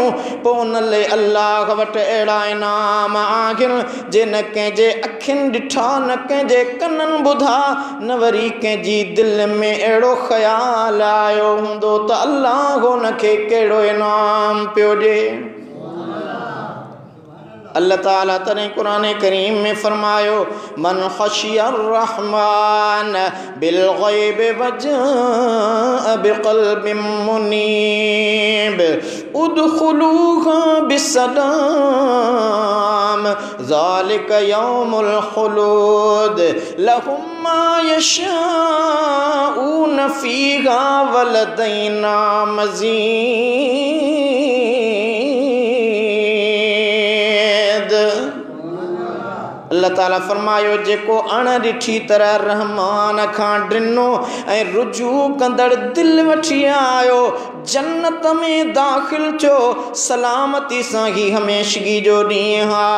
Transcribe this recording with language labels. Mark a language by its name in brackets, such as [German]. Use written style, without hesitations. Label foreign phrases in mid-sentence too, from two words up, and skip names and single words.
[Sindhi] पोइ उन लाइ अल्लाह वटि अहिड़ा इनाम आहिनि जे न कंहिंजे अखियुनि ॾिठा, न कंहिंजे कननि ॿुधा, न वरी कंहिंजी दिलि में अहिड़ो ख़्यालु आयो हूंदो त अल्लाह उनखे कहिड़ो इनाम पियो ॾिए। अल्लाह ताला तॾहिं क़ुरान करीम में फरमायो, [Arabic] من خشي الرحمن بالغيب وجاء بقلب منيب ادخلوها بسلام ذلك يوم الخلود لهم ما يشاءون فيها ولدينا مزيد. [Sindhi] अल्लाह ताला फरमायो, जेको अणॾिठी तरह रहमान खां ॾिनो ऐं रुजू कंदड़ दिलि वठी आयो, जन्नत में दाख़िल थियो, सलामती सां ही हमेशगी जो ॾींहुं आहे।